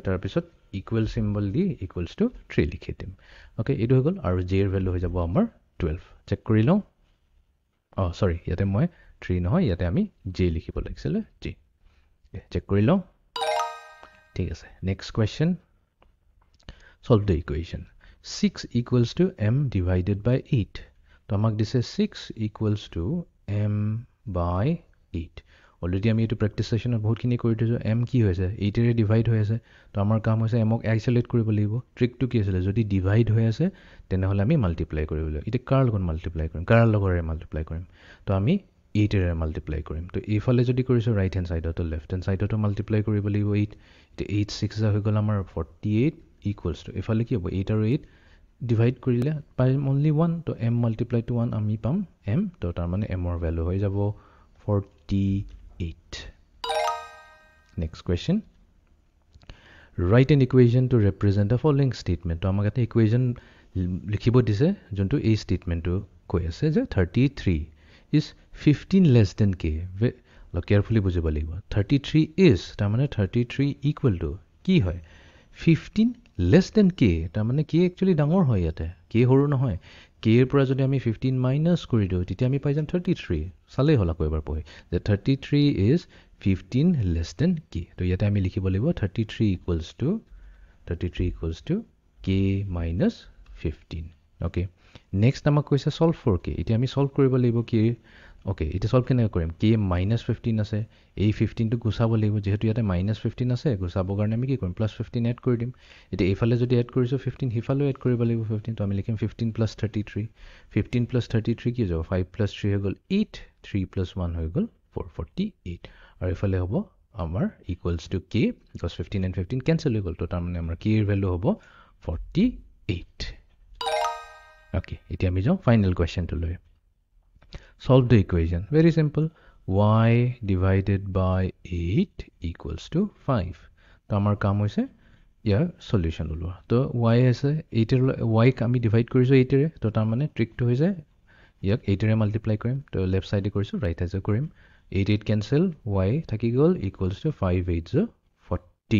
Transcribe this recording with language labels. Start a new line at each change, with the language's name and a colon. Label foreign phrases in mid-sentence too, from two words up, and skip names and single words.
Assamese: তাৰ পিছত
English: equal symbol
Assamese: দি
English: equals to
Assamese: 3 লিখি দিম। ওকে, এইটো হৈ গল আৰু j এৰ ভ্যালু হৈ যাব আমাৰ 12। চেক কৰি লওঁ। সৰি, ইয়াতে মই 3 নহয়, ইয়াতে আমি j লিখিব লাগিছিল, j। চেক কৰি লওঁ। ঠিক আছে।
English: next question. Solve the equation. 6 equals to m divided by 8.
Assamese: তো আমাক দিছে
English: 6 equals to m by 8.
Assamese: অলরেডি আমি এইটো
English: practice session
Assamese: বহুতখিনি কৰি দিছো। m কি হৈছে? 8 এৰে ডিভাইড হৈ আছে। তো আমাৰ কাম হৈছে m ক আইসোলেট কৰিব লাগিব। ট্ৰিকটো কি আছিল? যদি ডিভাইড হৈ আছে তেনেহলে আমি মাল্টিপ্লাই কৰিব লাগিব। এটা কাৰ লগত মাল্টিপ্লাই কৰিম? কাৰ লগৰে মাল্টিপ্লাই কৰিম? তো আমি 8 এৰে মাল্টিপ্লাই কৰিম। তো এইফালে যদি কৰিছো
English: right hand side,
Assamese: তো
English: left hand side
Assamese: মাল্টিপ্লাই কৰিব লাগিব 8। তো 8 6 হৈ গল আমাৰ
English: 48 equals to
Assamese: এফালে কি হ'ব? 8 আৰু 8 ডিভাইড কৰিলে পাম only 1। তো
English: m multiply to 1
Assamese: আমি পাম m। তো তাৰ মানে m ৰ ভ্যালু হৈ যাব 48।
English: next question. Write an equation to represent the following statement.
Assamese: তো আমাক এটা ইকুৱেশ্যন লিখিব দিছে যোনটো এই স্টেটমেন্টটো কৈ আছে যে
English: 33 is 15 less than k।
Assamese: কেয়াৰফুলি বুজিব লাগিব।
English: 33 is
Assamese: তাৰ মানে
English: 33 equal to
Assamese: কি হয়?
English: 15 less than k।
Assamese: তাৰ মানে k একচুয়ালি ডাঙৰ হয় ইয়াতে, k সৰু নহয়। k এৰ পৰা যদি আমি 15 মাইনাস কৰি দিও তেতিয়া আমি পাই যাম 33। চালেই হল আকৌ এবাৰ পঢ়ি যে
English: 33 is 15 less than k।
Assamese: তো ইয়াতে আমি লিখিব লাগিব
English: 33 equals to k minus 15।
Assamese: ওকে, নেক্সট আমাক কৈছে
English: solve for k.
Assamese: এতিয়া আমি সলভ কৰিব লাগিব k। ওকে, এটা সলভ কেনেকৈ কৰিম? k -15 আছে, এই 15 টো গুছাব লাগিব। যেহেতু ইয়াতে -15 আছে, গুছাবৰ কাৰণে আমি কি কৰিম? +15 এড কৰি দিম। এতিয়া এইফালে যদি এড কৰিছো 15, হিফালেও এড কৰিব লাগিব 15। তো আমি লিখিম 15 + 33। 15 + 33 কি যাব? 5 + 3 হৈ গল 8। 3 + 1 হৈ গল 4, 48। আৰু এইফালে হ'ব আমাৰ
English: equals to
Assamese: k,
English: because 15 and 15
Assamese: কেনসেল হৈ গল। তো তাৰ মানে আমাৰ k এৰ ভ্যালু হ'ব 48। ওকে, এতিয়া আমি যাওঁ
English: final question
Assamese: লৈ।
English: Solve the equation. Very simple. y divided by 8 equals to 5.
Assamese: তো আমাৰ কাম হৈছে ইয়াৰ সলিউশন ওলোৱা। তো y আছে 8 এৰ y ক আমি ডিভাইড কৰিছো 8 এৰে। তো তাৰ মানে ট্ৰিকটো হৈছে ইয়াক 8 এৰে মাল্টিপ্লাই কৰিম। তো
English: left side
Assamese: কৰিছো,
English: right side
Assamese: কৰিম। 8 8 কেনসেল, y থাকি গল
English: equals to 5 8 40।